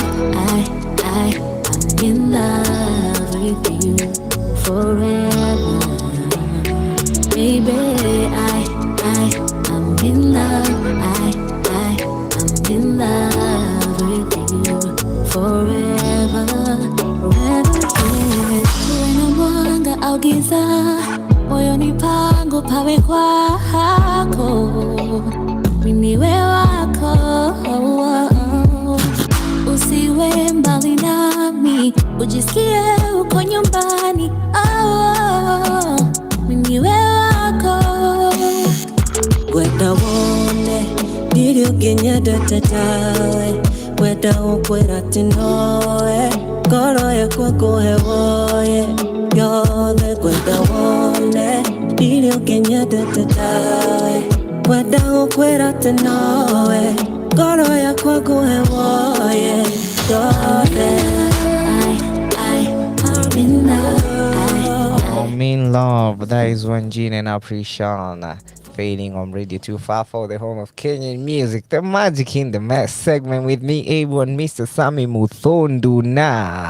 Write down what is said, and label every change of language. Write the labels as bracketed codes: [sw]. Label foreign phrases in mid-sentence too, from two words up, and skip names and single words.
[en] I'm in love with you forever, baby. I'm in love. I'm in love with you forever, forever. [sw] Uwe na mwanga au giza, moyoni pangu pawe kwako, miniwe wako. Usiwe mbali nami, ujisikie uko nyumbani. Miniwe wako. [ki] Gwenda wone ndirio nginyendete tawe, wenda ukwira ti nowe, ngoro yakwa nguhe woye yothe. Gwenda wone ndirio nginyendete tawe, wenda ukwira ti nowe, ngoro yakwa nguhe woye yothe. [en] I'm in love. That is one Gene and Appreciation fading on Radio 254, the home of Kenyan music. The magic in the mess segment with me, Abu, and Mr. Sammy Muthondu na